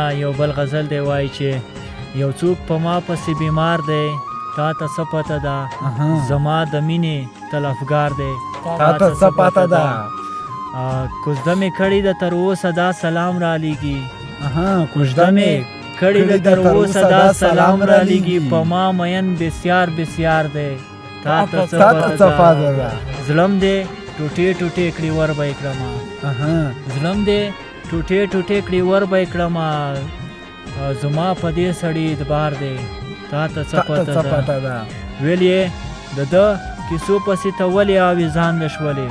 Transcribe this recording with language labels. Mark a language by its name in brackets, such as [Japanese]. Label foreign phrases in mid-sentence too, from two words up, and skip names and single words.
[Pashto] یو بل غزل دی وایي چې یو څوک په ما پسې بیمار دی، تا ته څه پته ده زما د مینې طلبګار دی. کوژده مې کړې ده تر اوسه دا سلام را لیږي. کوژده کړي د تر اوسه دا سلام را لیږي په ما مین [Persian] بسیار بسیار [Pashto] دی تا ته څه پته ده ظلم دی ټوټې ټوټې کړي ور به یې کړمه ظلم دی ټوټې ټوټې کړي ور به یې کړمه زما په دې سړي اعتبار دی تا ته څه پته ده ویل یې د ده کیسو پسې ته ولې آویزان د شولې